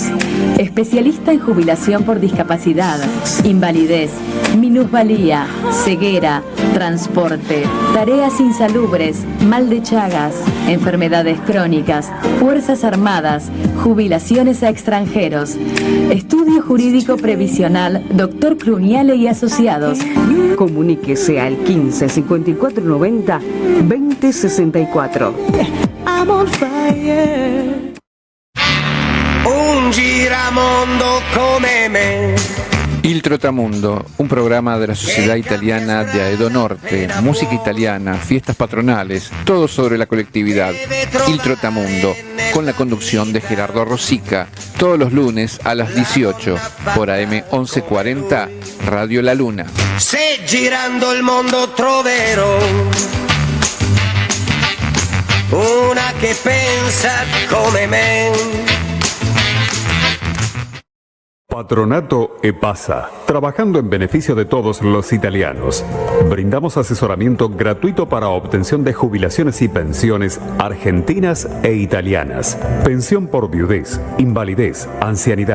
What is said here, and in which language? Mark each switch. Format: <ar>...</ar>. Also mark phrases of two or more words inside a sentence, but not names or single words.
<es>Especialista en jubilación por discapacidad, invalidez, minusvalía, ceguera, transporte, tareas insalubres, mal de Chagas, enfermedades crónicas, fuerzas armadas, jubilaciones a extranjeros. Estudio Jurídico Previsional Dr. Cruñale y Asociados. Comuníquese al 15 54 90 20 64.</es> <en>I'm on fire.</en> <it>Un giramondo come me.</it> <es>Il Trotamundo, un programa de la Sociedad Italiana de Aedo Norte, música italiana, fiestas patronales, todo sobre la colectividad. Il Trotamundo, con la conducción de Gerardo Rosica, todos los lunes a las 18 por AM 1140 Radio La Luna.</es> <it>Se girando il mondo troverò una che pensa come me.</it> <es>Patronato EPASA, trabajando en beneficio de todos los italianos. Brindamos asesoramiento gratuito para obtención de jubilaciones y pensiones argentinas e italianas. Pensión por viudez, invalidez, ancianidad.</es>